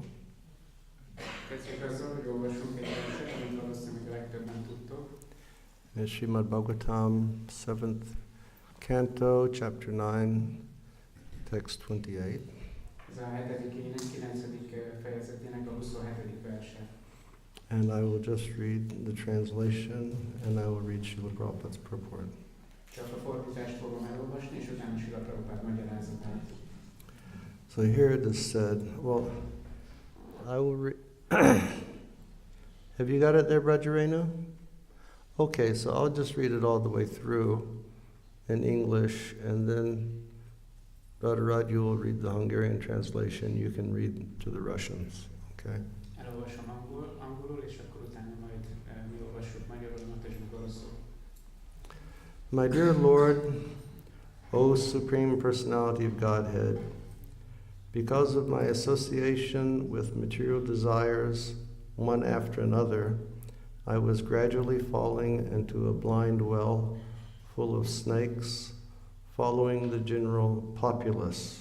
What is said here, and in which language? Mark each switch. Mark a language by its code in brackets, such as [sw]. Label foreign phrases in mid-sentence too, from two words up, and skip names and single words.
[hu] Kezdjük azzal, hogy olvasunk egy verset, amit valószínűleg legtöbben tudtok. [en] It's Srimad Bhagavatam, 7th Canto, Chapter 9, Text 28. [hu] Ez a 7. ének 9. fejezetének a 27. verse. [en] And I will just read the translation, and I will read Srila Prabhupada's purport. [hu] Csak a fordítást fogom elolvasni, és utána Srila Prabhupád magyarázatát. [en] So here it is said, well, I will read. Have you got it there, Vraja? Okay, so I'll just read it all the way through in English, and then Radharaj, you will read the Hungarian translation. You can read to the Russians, okay? [hu] Elolvasom angolul, és akkor utána majd mi olvassuk magyarul, és meg oroszul. [en] My dear Lord, O Supreme Personality of Godhead, because of my association with material desires, one after another, I was gradually falling into a blind well full of snakes, following the general populace.